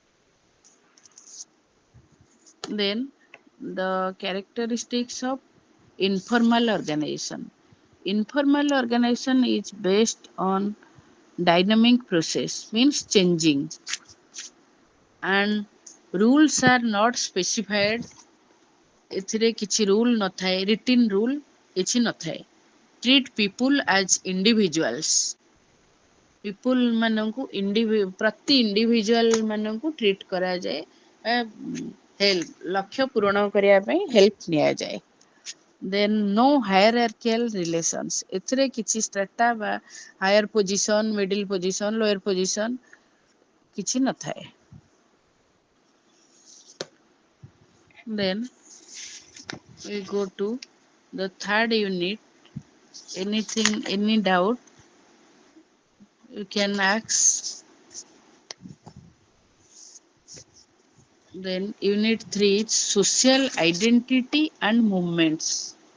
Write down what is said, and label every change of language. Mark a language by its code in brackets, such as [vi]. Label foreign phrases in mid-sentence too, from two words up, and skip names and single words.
[en] Then the characteristics of informal organization. Informal organization is based on dynamic process, means changing, and rules are not specified. [or] ଏଥିରେ କିଛି ରୁଲ୍ ନଥାଏ, [en] written rule [or] କିଛି ନଥାଏ. [en] Treat people as individuals. [or] ପିପୁଲ ମାନଙ୍କୁ ପ୍ରତି ଇଣ୍ଡିଭିଜୁଆଲ ମାନଙ୍କୁ ଟ୍ରିଟ୍ କରାଯାଏ, ଲକ୍ଷ୍ୟ ପୂରଣ କରିବା ପାଇଁ ହେଲ୍ପ ନିଆଯାଏ. [en] ଦେନ୍ no hierarchical relations. [or] ଏଥିରେ କିଛି ସ୍ଟ୍ରାଟା ବା [en] higher position, middle position, lower position [or] କିଛି ନଥାଏ. [en] Then we go to the third unit. Any doubt? You can ask. Then unit 3 is social identity and movements.